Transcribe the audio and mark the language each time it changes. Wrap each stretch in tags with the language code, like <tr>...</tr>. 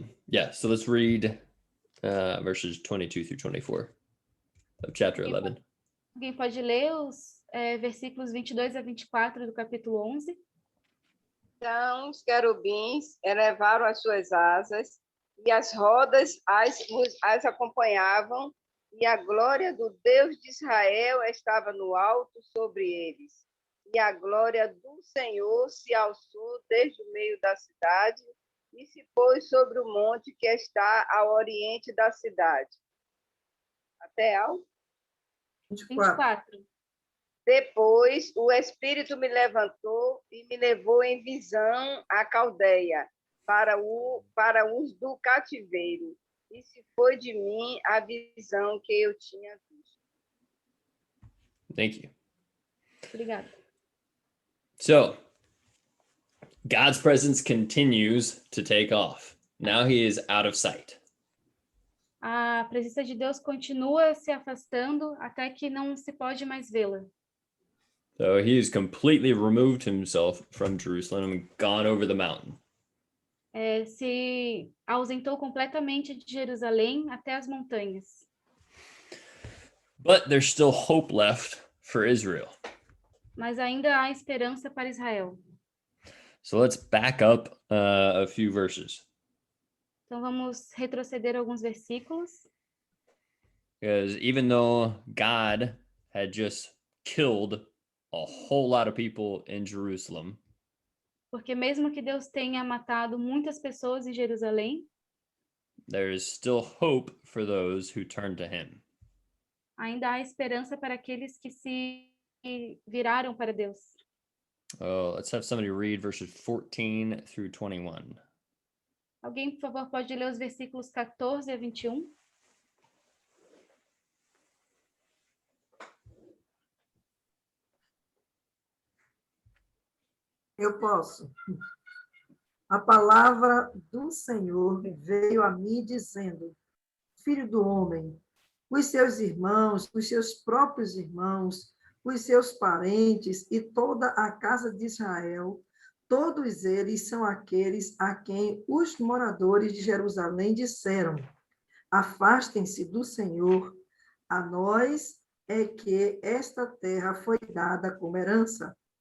<en>Yeah, so let's read verses 22 through 24 of chapter 11.</en> <pt>Alguém pode ler os versículos 22 a 24 do capítulo 11? Então, os querubins elevaram as suas asas e as rodas as acompanhavam, e a glória do Deus de Israel estava no alto sobre eles. E a glória do Senhor se alçou desde o meio da cidade e se pôs sobre o monte que está ao oriente da cidade. Até ao 24. Depois, o Espírito me levantou e me levou em visão à Caldeia, para os do cativeiro, e se foi de mim a visão que eu tinha visto.</pt> <en>Thank you.</en> <pt>Obrigada.</pt> <en>So, God's presence continues to take off. Now he is out of sight.</en> <pt>A presença de Deus continua se afastando até que não se pode mais vê-la.</pt> <en>So he has completely removed himself from Jerusalem and gone over the mountain.</en> <pt>Se ausentou completamente de Jerusalém até as montanhas.</pt> <en>But there's still hope left for Israel.</en> <pt>Mas ainda há esperança para Israel.</pt> <en>So let's back up a few verses.</en> <pt>Então vamos retroceder alguns versículos.</pt> <en>Because even though God had just killed a whole lot of people in Jerusalem,</en> <pt>Porque mesmo que Deus tenha matado muitas pessoas em Jerusalém,</pt> <en>there is still hope for those who turn to him.</en> <pt>ainda há esperança para aqueles que se viraram para Deus.</pt> <en>Oh, let's have somebody read verses 14 through 21.</en> <pt>Alguém, por favor, pode ler os versículos 14 a 21? Eu posso. A palavra do Senhor veio a mim dizendo: Filho do homem, os seus irmãos, os seus próprios irmãos, os seus parentes e toda a casa de Israel, todos eles são aqueles a quem os moradores de Jerusalém disseram: Afastem-se do Senhor, a nós é que esta terra foi dada como herança.</pt>